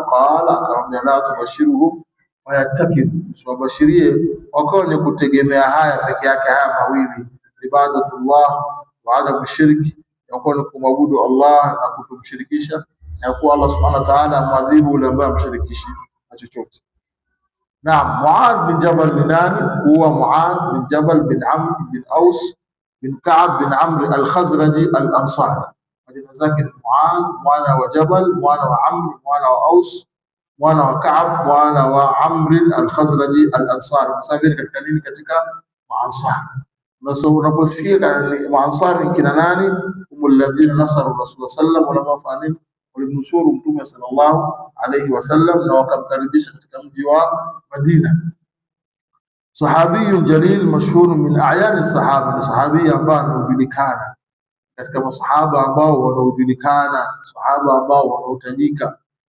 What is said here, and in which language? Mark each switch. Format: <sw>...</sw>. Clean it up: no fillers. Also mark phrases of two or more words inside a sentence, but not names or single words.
<sw>Qala, akaambia</sw> <ar>لا تبشرهم فيتكلوا,</ar> <sw>usiwabashirie wakawa wenye kutegemea haya peke yake, haya mawili,</sw> <ar>عبادة الله وعدم الشرك,</ar> <sw>yakuwa ni kumwabudu Allah na kutomshirikisha, na kuwa Allah</sw> <ar>سبحانه وتعالى</ar> <sw>mwadhibu yule ambaye amshirikishi na chochote. Naam, Muadh bin Jabal ni nani?</sw> <ar>هو معاذ بن جبل بن عمرو بن أوس بن كعب بن عمرو الخزرجي الأنصاري.</ar> <sw>Majina zake ni Muadh mwana wa Jabal, mwana wa Amr, mwana wa Aus, mwana wa Ka'b, mwana wa Amr al-Khazraji al-Ansari. Msabiri katika nini? Katika Maansar. Na unaposikia Maansar ni kina nani?</sw> <ar>هم الذين نصروا رسول الله صلى الله عليه وسلم,</ar> <sw>walimnusuru Mtume</sw> <ar>صلى الله عليه وسلم</ar> <sw>na wakamkaribisha katika mji wa Madina.</sw> <ar>صحابي جليل مشهور من أعيان الصحابة,</ar> <sw>ni sahabi ambaye anajulikana katika masahaba ambao wanaojulikana, sahaba ambao wanaotajika.</sw>